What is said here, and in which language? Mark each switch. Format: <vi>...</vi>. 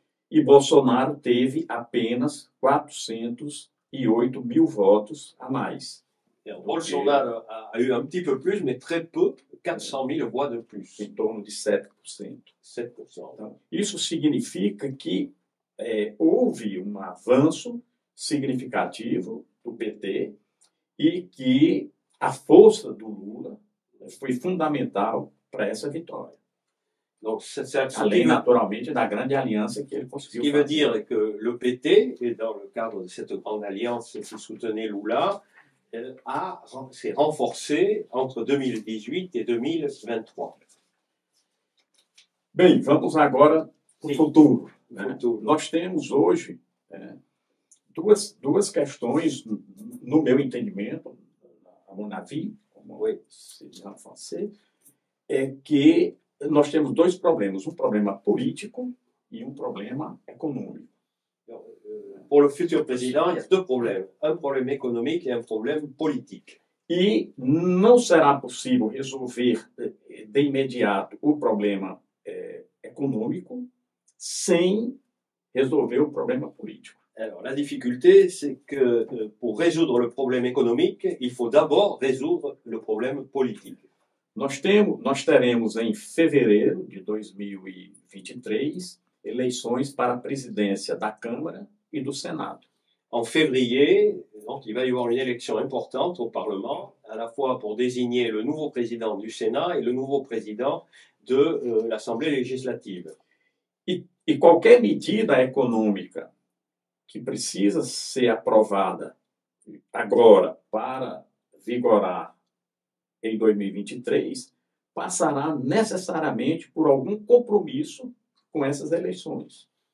<pt>E Bolsonaro teve apenas 408.000 votos a mais.</pt> <fr>Bolsonaro a eu un petit peu plus, mais très peu, 400.000 voix de plus.</fr> <pt>Em torno de 7%. 7%. Então, isso significa que houve um avanço significativo do PT e que a força do Lula foi fundamental para essa vitória.</pt> <fr>Donc,</fr> <pt>além, naturalmente, da grande aliança que ele conseguiu fazer.</pt> <fr>Ce qui veut dire que le PT, et dans le cadre de cette grande alliance qui soutenait Lula, s'est renforcé entre 2018 et 2023.</fr> <pt>Bem, vamos agora para o futuro. Futuro. Nós temos hoje duas questões, no meu entendimento,</pt> <fr>à mon avis,</fr> <pt>como se diz</pt> <fr>en français,</fr> <pt>é que nós temos dois problemas, um problema político e um problema econômico.</pt> <fr>Pour le futur président, il y a deux problèmes, un problème économique et un problème politique.</fr> <pt>E não será possível resolver de imediato o problema econômico sem resolver o problema político.</pt> <fr>Alors, la difficulté, c'est que pour résoudre le problème économique, il faut d'abord résoudre le problème politique.</fr> <pt>Nós teremos em fevereiro de 2023 eleições para a presidência da Câmara e do Senado.</pt> <fr>En février, donc, il va y avoir une élection importante au Parlement, à la fois pour désigner le nouveau président du Sénat et le nouveau président de l'Assemblée législative.</fr> <pt>E qualquer medida econômica que precisa ser aprovada agora para vigorar em 2023 passará necessariamente por algum compromisso com essas eleições.</pt>